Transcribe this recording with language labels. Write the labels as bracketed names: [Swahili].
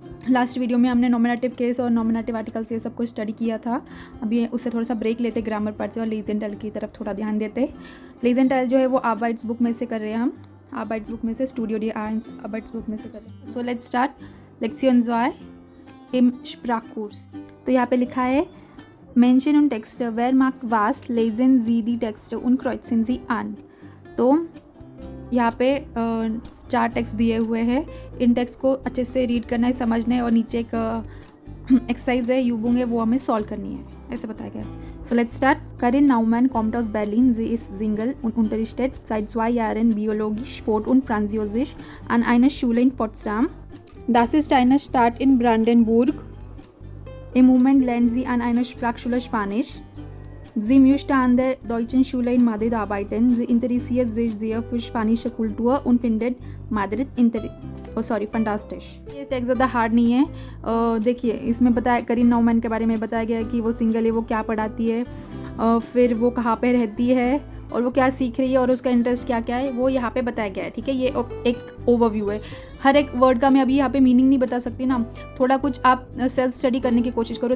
[Hindi] Last video में हमने nominative case और नॉमिनेटिव आर्टिकल्स ये सब कुछ स्टडी किया था। अभी उससे थोड़ा सा ब्रेक लेते ग्रामर पार्ट से और लेजेंटाइल की तरफ थोड़ा ध्यान देते। लेजेंटाइल जो है वो आर्बाइट्स बुक में से कर रहे हैं हम। आर्बाइट्स बुक में से स्टूडियो डी आर्ट्स आर्बाइट्स बुक में से कर रहे हैं। [English] So let's start लेक्सियन जॉय इम स्प्राकूर्स। [Hindi] तो यहाँ पे लिखा है [German] Menschen und Texte, wer mag was, lesen Sie die Texte und kreuzen Sie an। [Hindi] तो यहाँ पे 4 टेक्स्ट दिए हुए हैं। इन टेक्स्ट को अच्छे से रीड करना है, समझना है और नीचे एक एक्सरसाइज है यूबुंग है, वो हमें सॉल्व करनी है, ऐसे बताया गया है। [English] So let's start. [German] Karin Naumann kommt aus Berlin. Sie ist Single und unterrichtet seit 2 Jahren Biologie, Sport und Französisch an einer Schule in Potsdam. Das ist eine Stadt in Brandenburg. Im Moment lernt sie an einer Sprachschule Spanisch. Sie möchte an der Deutschen Schule in Madrid arbeiten. Sie interessiert sich sehr für spanische Kultur und findet Madrid fantastisch। [Hindi] ये text ज़्यादा hard नहीं है। देखिए इसमें बताया करीन नौमैन के बारे में बताया गया है कि वो सिंगल है, वो क्या पढ़ाती है, फिर वो कहाँ पे रहती है और वो क्या सीख रही है और उसका इंटरेस्ट क्या क्या है, वो यहाँ पे बताया गया है। ठीक है, ये एक ओवरव्यू है। हर एक वर्ड का मैं अभी यहाँ पे मीनिंग नहीं बता सकती ना, थोड़ा कुछ आप सेल्फ स्टडी करने की कोशिश करो।